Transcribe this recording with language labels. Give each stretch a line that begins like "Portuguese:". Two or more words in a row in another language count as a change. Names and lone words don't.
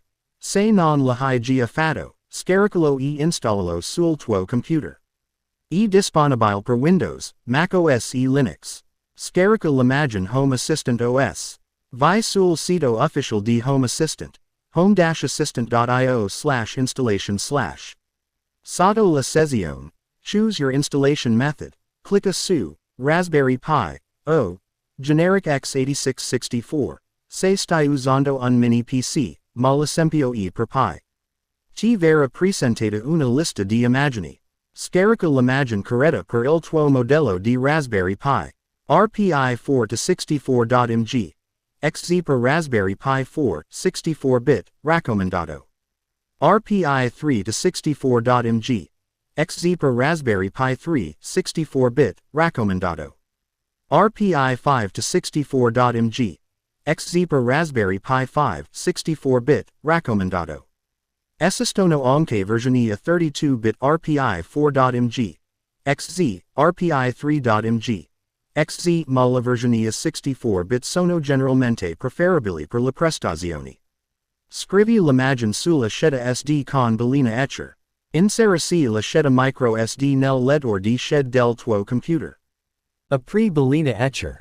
Italian: Se non l'hai già fatto, scaricalo e installalo sul tuo computer. È disponibile per Windows, Mac OS e Linux. Scarica l'immagine Home Assistant OS. Vai sul sito ufficial di Home Assistant, home-assistant.io/installation/. Sotto la sessione.
English: Choose your installation method.
Italian: Clicca su Raspberry Pi o Generic x86-64. Se stai usando un mini PC, ma l'esempio è per Pi. Ti verrà presentata una lista di immagini. Scarica l'immagine corretta per il tuo modello di Raspberry Pi. RPI 4-64.mg. XZ per Raspberry Pi 4, 64-bit, raccomandato. RPI 3-64.mg. XZ per Raspberry Pi 3, 64-bit, raccomandato. RPI 5-64.mg. XZ per Raspberry Pi 5, 64-bit, raccomandato. Esistono anche versioni a 32-bit RPI 4.mg. XZ, RPI 3.mg. XZ ma le versioni a 64-bit sono generalmente preferibili per le prestazioni. Scrivi l'immagine sulla scheda SD con Balena Etcher. Inserisci la scheda micro SD nel lettore di scheda del tuo computer. Apri Balena Etcher.